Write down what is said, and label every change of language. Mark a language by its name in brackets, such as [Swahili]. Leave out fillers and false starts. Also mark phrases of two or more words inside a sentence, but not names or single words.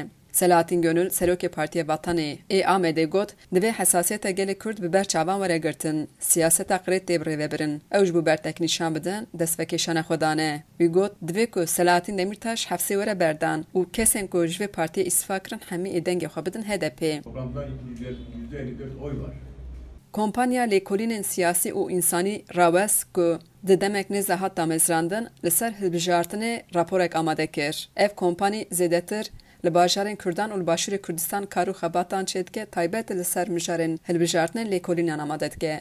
[Kurdish] Selahattin Gönül, Serokê Partiya Vatanê ê Amedê got, divê hesasiyeta gelê Kurd bi ber çavan were girtin, siyaseta qirêt tê bi rêvebirin. Ew ji bo bertek nîşan bidin, destpêkêşana xwe dane. Wî got, divê ku Selahattin Demirtaş hefsê were berdan û kesên ku ji vê partiyê îstîfa kirin hemî ê dengê xwe bidin HDP. [Turkish] Toplantıda %54 oy var. [Kurdish] Kompanya lêkolînên siyasî û însanî rawes ku di demek nêze hat damezrandin, li ser hilbijartinê raporek amade kir. Ev kompanî zêdetir li bajarên Kurdan û li başûrê Kurdistan kar û xebatan çê dike, taybet li ser mijarên hilbijartinên lêkolînan amade dike.